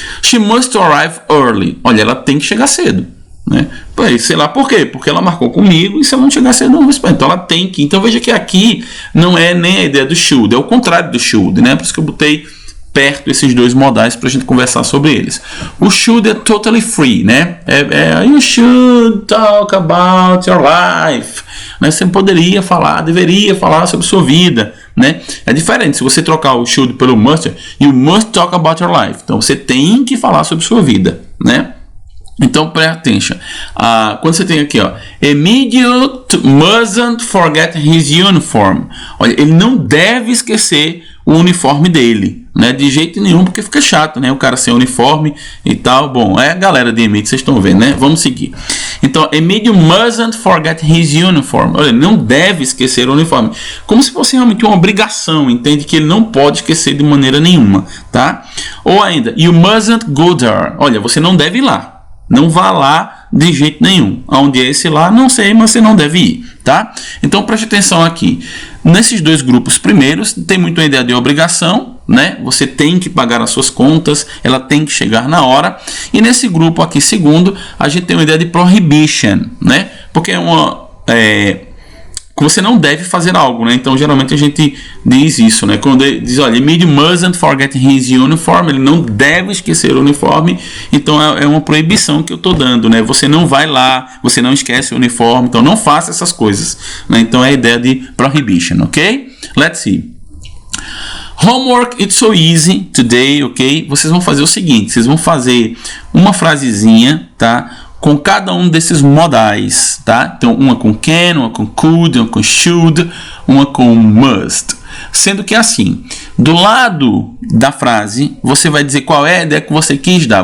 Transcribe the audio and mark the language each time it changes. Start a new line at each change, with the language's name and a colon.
English: She must arrive early.
Portuguese: Olha, ela tem que chegar cedo, né? Sei lá por quê? Porque ela marcou comigo e se ela não chegar cedo, não vou esperar. Então ela tem que. Então veja que aqui não é nem a ideia do should, é o contrário do should, né? Por isso que eu botei perto esses dois modais para a gente conversar sobre eles. O should é
English: totally free,
Portuguese: né?
English: You should talk about your life, né?
Portuguese: Você poderia falar, deveria falar sobre sua vida, né? É diferente se você trocar o should pelo must.
English: You must talk about your life.
Portuguese: Então você tem que falar sobre sua vida, né? Então preste atenção. Quando você tem aqui, ó,
English: Immediate mustn't forget his uniform.
Portuguese: Olha, ele não deve esquecer o uniforme dele, né? De jeito nenhum, porque fica chato, né? O cara sem uniforme e tal. Bom, é a galera de Emílio, vocês estão vendo, né? Vamos seguir.
English: Então, Emílio mustn't forget his uniform.
Portuguese: Olha, ele não deve esquecer o uniforme. Como se fosse realmente uma obrigação, entende? Que ele não pode esquecer de maneira nenhuma, tá?
English: Ou ainda, you mustn't go there.
Portuguese: Olha, você não deve ir lá. Não vá lá de jeito nenhum. Aonde é esse lá, não sei, mas você não deve ir, tá? Então preste atenção aqui. Nesses dois grupos primeiros, tem muito a ideia de obrigação, né? Você tem que pagar as suas contas, ela tem que chegar na hora. E nesse grupo aqui, segundo, a gente tem uma ideia de prohibition, né? Porque é uma... você não deve fazer algo, né? Então geralmente a gente diz isso, né? Quando ele diz, olha,
English: Emílio mustn't forget his uniform,
Portuguese: ele não deve esquecer o uniforme. Então é uma proibição que eu estou dando, né? Você não vai lá, você não esquece o uniforme, então não faça essas coisas, né? Então é a ideia de prohibition, ok?
English: Let's see. Homework, it's so easy today, ok?
Portuguese: Vocês vão fazer o seguinte, vocês vão fazer uma frasezinha, tá? Com cada um desses modais, tá? Então, uma com can, uma com could, uma com should, uma com must. Sendo que assim, do lado da frase, você vai dizer qual é a ideia que você quis dar.